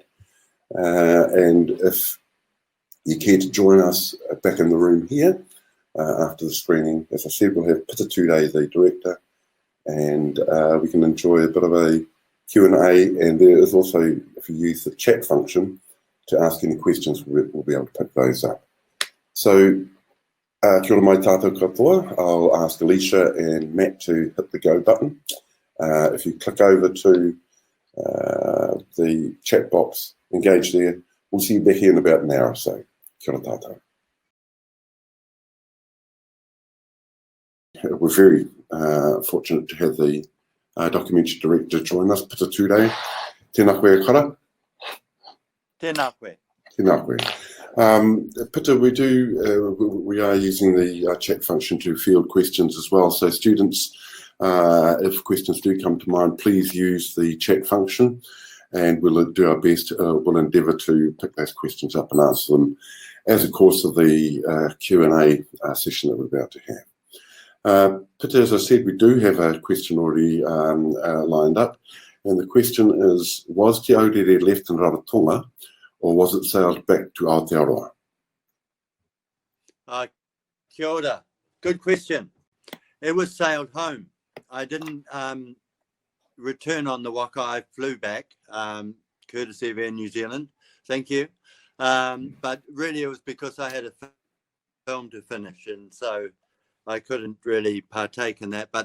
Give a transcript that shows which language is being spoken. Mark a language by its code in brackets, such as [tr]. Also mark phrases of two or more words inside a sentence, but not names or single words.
[en] And if you care to join us back in the room here after the screening, as I said, we'll have Pitatude, the director, and we can enjoy a bit of a Q&A, and there is also, if you use the chat function to ask any questions, we'll be able to pick those up. So, [mi] kia ora mai tātou katoa. [en] I'll ask Alicia and Matt to hit the go button. If you click over to the chat box, engage there. We'll see you back here in about an hour or so. [mi] Kia ora tātou. [en] We're very fortunate to have the documentary director join us, Pitatude. [mi] Tēnā koe kara. Tēnā koe. Tēnā koe. [en] Pita, we are using the chat function to field questions as well. So students, if questions do come to mind, please use the chat function, and we'll do our best. We'll endeavour to pick those questions up and answer them as a course of the Q&A session that we're about to have. Pita, as I said, we do have a question already lined up, and the question is, was Te Aurere left in Rarotonga, or was it sailed back to Aotearoa? [mi] Kia ora. [en] Good question. It was sailed home. I didn't return on the waka. I flew back, courtesy of Air New Zealand. Thank you. But really it was because I had a film to finish, and so I couldn't really partake in that.